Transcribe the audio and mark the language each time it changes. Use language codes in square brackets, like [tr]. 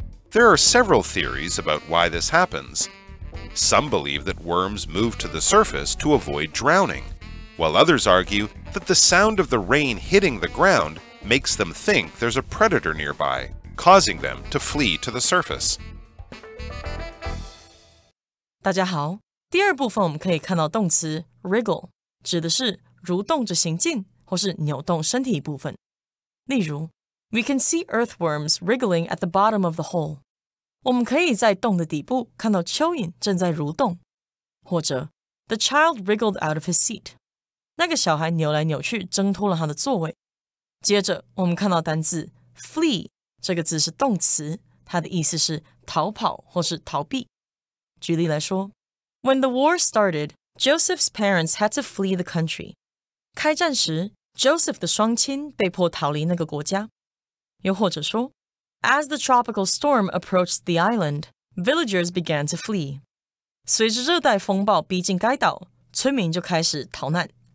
[en] There are several theories about why this happens. Some believe that worms move to the surface to avoid drowning, while others argue that the sound of the rain hitting the ground makes them think there's a predator nearby, causing them to flee to the surface. [zh] 大家好，第二部分我们可以看到动词 wriggle 指的是蠕动着行进或是扭动身体一部分。例如 [en] We can see earthworms wriggling at the bottom of the hole. [zh] 我们可以在洞的底部看到蚯蚓正在蠕动。或者 [en] The child wriggled out of his seat. [zh] 那个小孩扭来扭去挣脱了他的座位。接着我们看到单字 flee 这个字是动词，它的意思是逃跑或是逃避。举例来说 [en] When the war started, Joseph's parents had to flee the country. [zh] 开战时 Joseph 的双亲被迫逃离那个国家。又或者说 [en] As the tropical storm approached the island, villagers began to flee. [zh] 随着热带风暴逼近该岛，村民就开始逃难。